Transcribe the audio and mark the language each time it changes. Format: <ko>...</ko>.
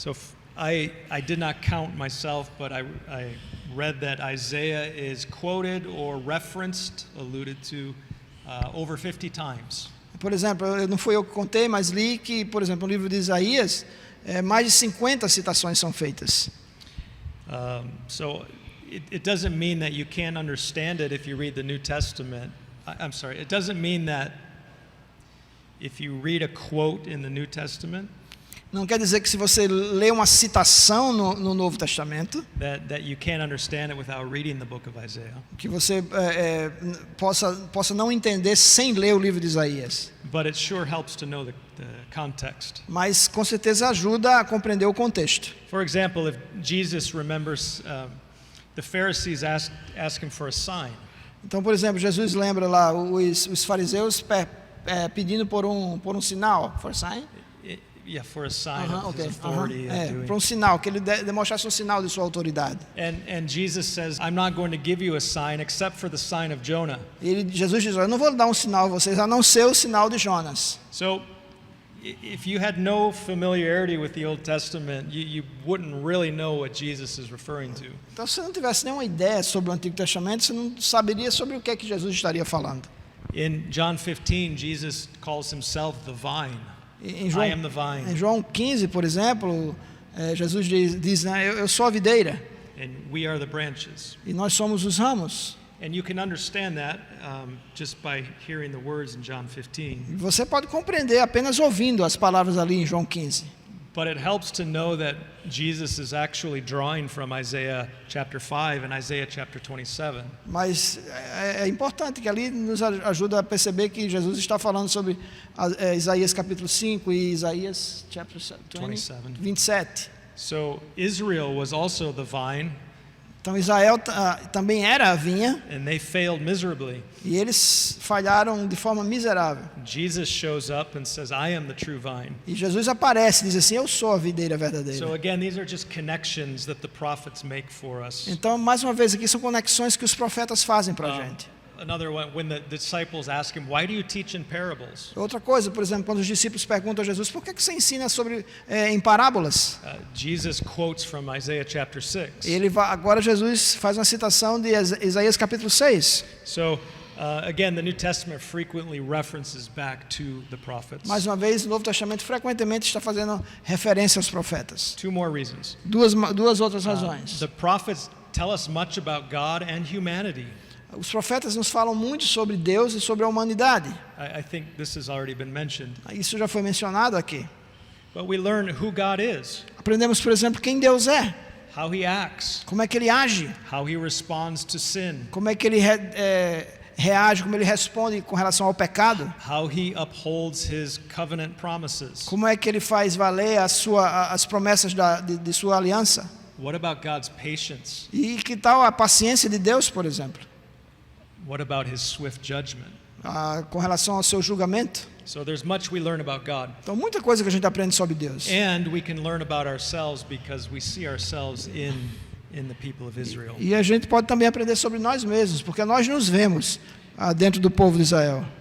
<en>So I did not count myself, but I read that Isaiah is quoted or referenced, alluded to, over 50 times.</en> <pt>Por exemplo, não foi eu que contei, mas li que, por exemplo, no livro de Isaías, mais de 50 citações são feitas.</pt> <en>So it doesn't mean that you can't understand it if you read the New Testament. I'm sorry, it doesn't mean that if you read a quote in the New Testament,</en> <pt>não quer dizer que se você lê uma citação no Novo Testamento,</pt> <en>that you can't understand it without reading the book of Isaiah.</en> <pt>Que você possa não entender sem ler o livro de Isaías.</pt> <en>But it sure helps to know the context.</en> <pt>Mas com certeza ajuda a compreender o contexto.</pt> <en>For example, if Jesus remembers, the Pharisees ask him for a sign.</en> <pt>Então, por exemplo, Jesus lembra lá os fariseus pedindo por um sinal,</pt> <en>for a sign. Yeah, for a sign of his authority.</en> <pt>Para um sinal, que ele demonstrasse um sinal de sua autoridade.</pt> <en>And Jesus says, I'm not going to give you a sign except for the sign of Jonah.</en> <pt>Jesus diz, eu não vou dar um sinal a vocês, a não ser o sinal de Jonas.</pt> <en>So, if you had no familiarity with the Old Testament, you wouldn't really know what Jesus is referring to.</en> <pt>Então, se você não tivesse nenhuma ideia sobre o Antigo Testamento, você não saberia sobre o que é que Jesus estaria falando.</pt> <en>In John 15, Jesus calls himself the vine. I am the vine.</en> <pt>Em João 15, por exemplo, Jesus diz, né, eu sou a videira.</pt> <en>And we are the branches.</en> <pt>E nós somos os ramos.</pt> <en>And you can understand that just by hearing the words in John 15.</en> <pt>E você pode compreender apenas ouvindo as palavras ali em João 15.</pt> <en>But it helps to know that Jesus is actually drawing from Isaiah chapter 5 and Isaiah chapter 27.</en> <pt>Mas é importante que ali nos ajuda a perceber que Jesus está falando sobre Isaías capítulo 5 e Isaías chapter 27.</pt> <en>So Israel was also the vine,</en> <pt>Então Israel também era a vinha</pt> <en>and they failed miserably.</en> <pt>e eles falharam de forma miserável.</pt> <en>Jesus shows up and says, I am the true vine.</en> <pt>E Jesus aparece e diz assim, eu sou a videira verdadeira.</pt> <en>So again, these are just connections that the prophets make for us.</en> <pt>Então, mais uma vez aqui, são conexões que os profetas fazem para a gente.</pt> <en>Another one, when the disciples ask him, why do you teach in parables?</en> <pt>Outra coisa, por exemplo, quando os discípulos perguntam a Jesus, por que você ensina em parábolas?</pt> <en>Jesus quotes from Isaiah chapter 6.</en> <pt>Agora Jesus faz uma citação de Isaías capítulo 6.</pt> <en>So, again, the New Testament frequently references back to the prophets.</en> <pt>Mais uma vez, o Novo Testamento frequentemente está fazendo referência aos profetas.</pt> <en>Two more reasons.</en> <pt>Duas outras razões.</pt> <en>The prophets tell us much about God and humanity.</en> <pt>Os profetas nos falam muito sobre Deus e sobre a humanidade.</pt> <en>I think this has already been mentioned.</en> <pt>Isso já foi mencionado aqui.</pt> <en>But we learn who God is,</en> <pt>Aprendemos, por exemplo, quem Deus é,</pt> <en>how he acts,</en> <pt>como é que ele age,</pt> <en>how he responds to sin,</en> <pt>como é que ele reage, como ele responde com relação ao pecado,</pt> <en>how he upholds his covenant promises.</en> <pt>como é que ele faz valer as promessas de sua aliança.</pt> <en>What about God's patience?</en> <pt>E que tal a paciência de Deus, por exemplo,</pt> <en>What about his swift judgment?</en> <pt>com relação ao seu julgamento.</pt> <en>So there's much we learn about God.</en> <pt>Então, muita coisa que a gente aprende sobre Deus.</pt> <en>And we can learn about ourselves because we see ourselves in the people of Israel.</en> <pt>E a gente pode também aprender sobre nós mesmos, porque nós nos vemos dentro do povo de Israel.</pt>